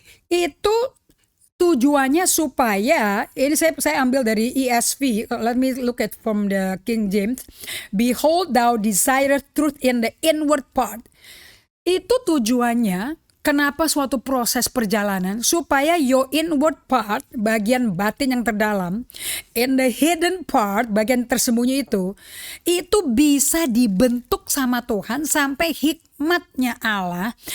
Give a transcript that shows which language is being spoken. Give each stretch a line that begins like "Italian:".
Indonesian: Itu tujuannya supaya ini saya ambil dari ESV.
English: Let me look at from the King James. Behold, thou desirest truth in the inward part.
Indonesian: Itu tujuannya, kenapa suatu proses perjalanan, supaya
English: your inward part,
Indonesian: bagian batin yang terdalam,
English: and the hidden part,
Indonesian: bagian tersembunyi itu bisa dibentuk sama Tuhan sampai hikmatnya Allah.